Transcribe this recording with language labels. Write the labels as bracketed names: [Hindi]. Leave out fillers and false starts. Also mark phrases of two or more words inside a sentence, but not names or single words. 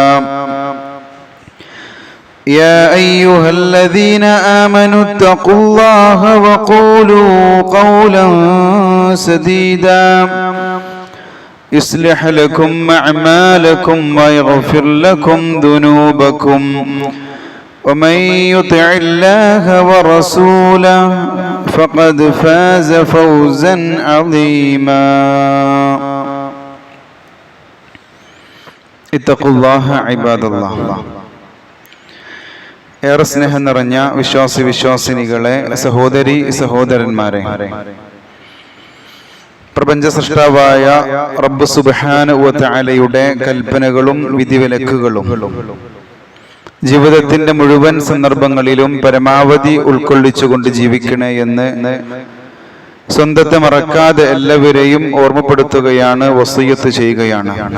[Arabic] يا أيها الذين آمنوا اتقوا الله وقولوا قولا سديدا يصلح لكم أعمالكم ويغفر لكم ذنوبكم ومن يطع الله ورسوله فقد فاز فوزا عظيما. اتقوا الله عباد الله. [Malayalam] ഏറെ സ്നേഹം നിറഞ്ഞ വിശ്വാസിനികളെ, സഹോദരി സഹോദരന്മാരെ, പ്രപഞ്ച സൃഷ്ടാവായ [Arabic] ربّ سبحانه وتعالى [Malayalam] കൽപ്പനകളും വിധിവിലക്കുകളും ജീവിതത്തിന്റെ മുഴുവൻ സന്ദർഭങ്ങളിലും പരമാവധി ഉൾക്കൊള്ളിച്ചുകൊണ്ട് ജീവിക്കണേ എന്ന് സ്വന്തത്തെ മറക്കാതെ എല്ലാവരെയും ഓർമ്മപ്പെടുത്തുകയാണ്, വസിയ്യത്ത് ചെയ്യുകയാണ്.